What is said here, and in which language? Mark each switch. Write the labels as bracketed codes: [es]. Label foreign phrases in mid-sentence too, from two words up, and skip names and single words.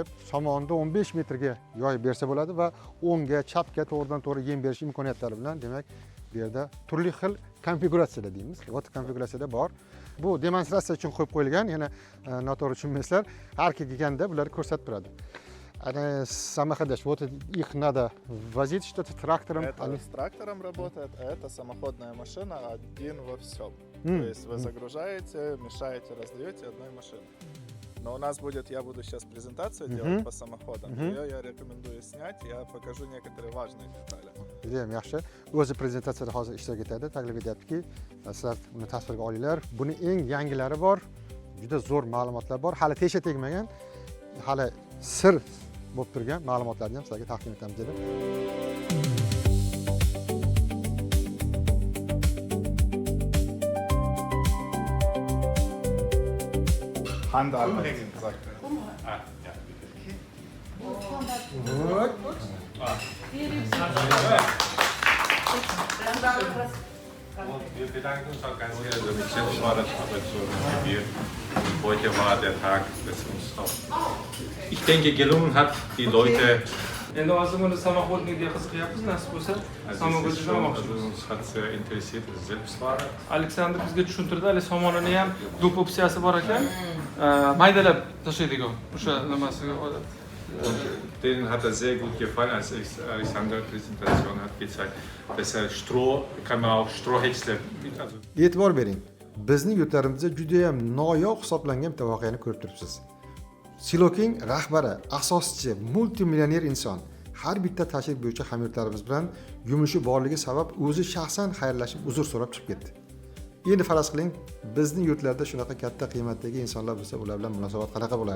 [uz] Somonni 15 metrga yoyib bersa bo'ladi va o'ngga, chapga to'g'ridan to'g'ri yem berish imkoniyatlari bilan, demak, bu yerda turli xil konfiguratsiyada deymiz. Вот konfiguratsiyada bor. Bu demonstratsiya uchun qo'yib qo'yilgan. Yana noto'g'ri tushunmaysizlar. Har kelganda bularni ko'rsatib turadi. [ru] Самоходящий. Вот их надо возить что-то трактором. Это с трактором работает, а это самоходная машина один во всем. То есть вы загружаете, мешаете, раздаете одной машиной. Но у нас будет, я буду сейчас презентацию делать по самоходам. Ее я рекомендую снять, я покажу некоторые важные детали. [uz] Juda ham yaxshi. O'zi prezentatsiyada hozir ishtirok etadi. Taklif etyaptiki, sizlar uni tasvirga olinglar. Buni eng yangilari bor. Juda zo'r ma'lumotlar bor. Hali tesha tegmagan, hali sir bo'lib turgan ma'lumotlarni ham sizlarga taqdim etamiz dedi. [de] Handarbeit. Wir bedanken uns auch ganz herzlich. Selbst war das aber so motiviert. Heute war der Tag, das uns auch, ich denke, gelungen hat, die Leute. [uz] Endi hozir buni samoxodnikiga qiziqyapmiz, nasib bo'lsa samoxodni olmoqchimiz. [de] Uns hat sehr interessiert, das Selbstfahrer. [uz] Aleksandr bizga tushuntirdi, hali somonini ham do'p opsiyasi bor ekan. Maydalab tashlaydigan o'sha nimasiga odat. [de] Denen hat er sehr gut gefallen, als Alexander Präsentation hat gezeigt, dass er Stroh, kann man auch Strohhäcksler mit, also [uz] E'tibor bering. Bizning yurtlarimizda juda ham noyob hisoblangan bitta voqeani ko'rib turibsiz. Siloking rahbari, asoschisi, multimillioner inson har bitta tashrif bo'yicha hamyurtlarimiz bilan yumushi borligi sabab o'zi shaxsan xayrlashib uzr so'rab chiqib ketdi. Endi faraz qiling, bizning yurtlarda shunaqa katta qiymatdagi insonlar bo'lsa, ular bilan munosabat qanaqa bo'lardi?